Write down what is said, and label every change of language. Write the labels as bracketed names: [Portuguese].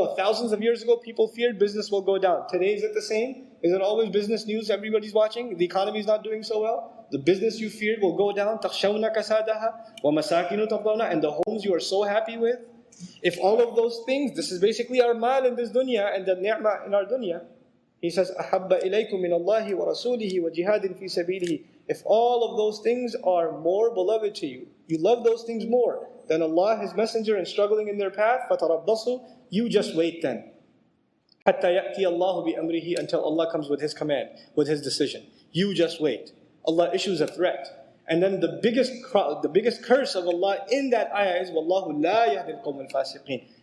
[English] Thousands of years ago, people feared business will go down. Today, is it the same? Is it always business news everybody's watching? The economy is not doing so well. The business you feared will go down. [Arabic] تَخْشَوْنَ كَسَادَهَا وَمَسَاكِنُ تَرْضَوْنَ. [English] And the homes you are so happy with. If all of those things, this is basically our mal in this dunya and the ni'mah in our dunya. He says, [Arabic] أَحَبَّ إِلَيْكُم مِّنَ اللَّهِ وَرَسُولِهِ وَجِهَادٍ فِي سَبِيلِهِ. [English] If all of those things are more beloved to you, you love those things more than Allah, His Messenger, and struggling in their path, فَتَرَبَّصُوا. You just wait then. [Arabic] حَتَّى يَأْتِيَ اللَّهُ بِأَمْرِهِ. [English] Until Allah comes with His command, with His decision. You just wait. Allah issues a threat. And then the biggest curse of Allah in that ayah is [Arabic] وَاللَّهُ لَا يَهْدِي الْقَوْمَ الْفَاسِقِينَ.